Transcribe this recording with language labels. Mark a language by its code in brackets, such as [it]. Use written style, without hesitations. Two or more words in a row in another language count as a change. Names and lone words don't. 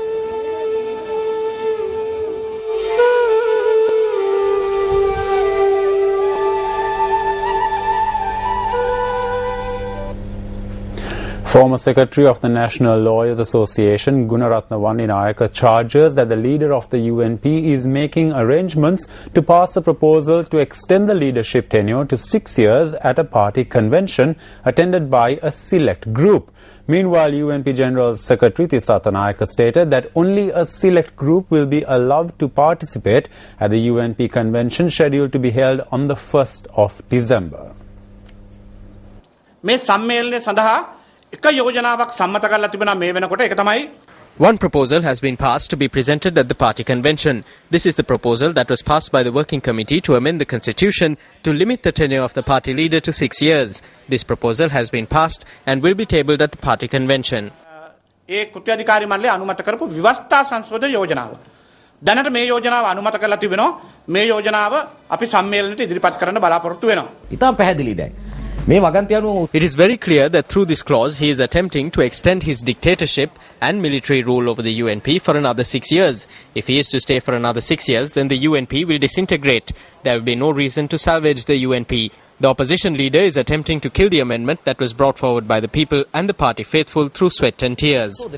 [en] Former Secretary of the National Lawyers Association, Gunaratna Vanninayaka, charges that the leader of the UNP is making arrangements to pass a proposal to extend the leadership tenure to 6 years at a party convention attended by a select group. Meanwhile, UNP General Secretary Tisatha Nayaka stated that only a select group will be allowed to participate at the UNP convention scheduled to be held on the 1st of December. [si] මේ සම්මේලනය සඳහා එක යෝජනාවක් සම්මත කරලා තිබුණා මේ වෙනකොට ඒක තමයි [en] One proposal has been passed to be presented at the party convention. This is the proposal that was passed by the working committee to amend the constitution to limit the tenure of the party leader to 6 years. This proposal has been passed and will be tabled at the party convention. [si] ඒ කෘත්‍යාධිකාරී මණ්ඩලය අනුමත කරපු ව්‍යවස්ථා සංශෝධන යෝජනාව. දැනට මේ යෝජනාව අනුමත කරලා තිබෙනවා. මේ යෝජනාව අපි සම්මේලනයට ඉදිරිපත් කරන්න බලාපොරොත්තු වෙනවා. ඉතාම පැහැදිලි දැයි. [en] It is very clear that through this clause he is attempting to extend his dictatorship and military rule over the UNP for another 6 years. If he is to stay for another 6 years, then the UNP will disintegrate. There will be no reason to salvage the UNP. The opposition leader is attempting to kill the amendment that was brought forward by the people and the party faithful through sweat and tears.